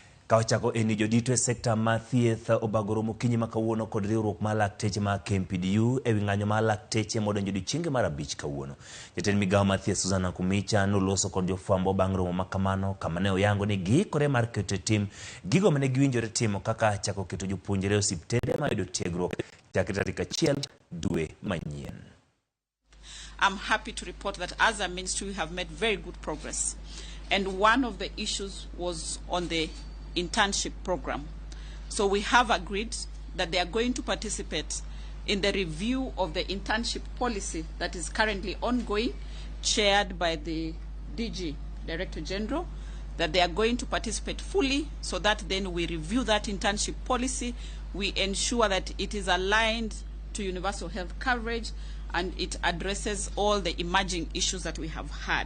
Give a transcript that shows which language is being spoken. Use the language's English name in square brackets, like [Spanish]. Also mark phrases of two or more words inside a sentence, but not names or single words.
[Luo (Kenya and Tanzania)] Kawachako eni jodito e sekta ma thieth obagoro mokinyi makawuono kod riwruok mar lakteche ma KMPDU ewi ng'anyo mar lakteche modonjo odiechienge mar 5 kawuono. Jotend migao mar thieth Susan Kumicha noloso kod jofwambo bang' romo makamano kama ne oyango ni giikore mar keto tim gigo mane giwinjore timo kaka chako keto jopuonjre osiptende ma yudo tiegruok chakre tarik 1 dwe manyien. [English] I'm happy to report that as a ministry we have made very good progress. And one of the issues was on the internship program. So we have agreed that they are going to participate in the review of the internship policy that is currently ongoing, chaired by the DG, Director General, that they are going to participate fully so that then we review that internship policy, we ensure that it is aligned to universal health coverage and it addresses all the emerging issues that we have had.